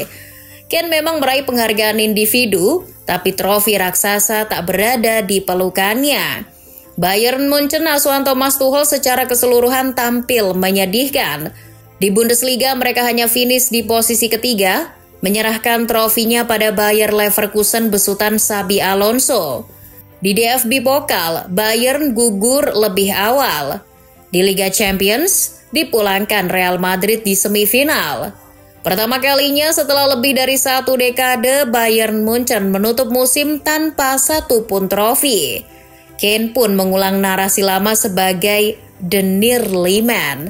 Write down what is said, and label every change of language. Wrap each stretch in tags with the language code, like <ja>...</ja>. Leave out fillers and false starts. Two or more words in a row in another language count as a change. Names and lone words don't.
<id>Kane memang meraih penghargaan individu, tapi trofi raksasa tak berada di pelukannya. Bayern Munchen asuhan Thomas Tuchel secara keseluruhan tampil menyedihkan. Di Bundesliga mereka hanya finish di posisi ketiga, menyerahkan trofinya pada Bayer Leverkusen besutan Xabi Alonso. Di DFB Pokal, Bayern gugur lebih awal. Di Liga Champions, dipulangkan Real Madrid di semifinal. Pertama kalinya setelah lebih dari 1 dekade, Bayern Munchen menutup musim tanpa satupun trofi. Kane pun mengulang narasi lama sebagai</id> <en>The Nearly Man.</en>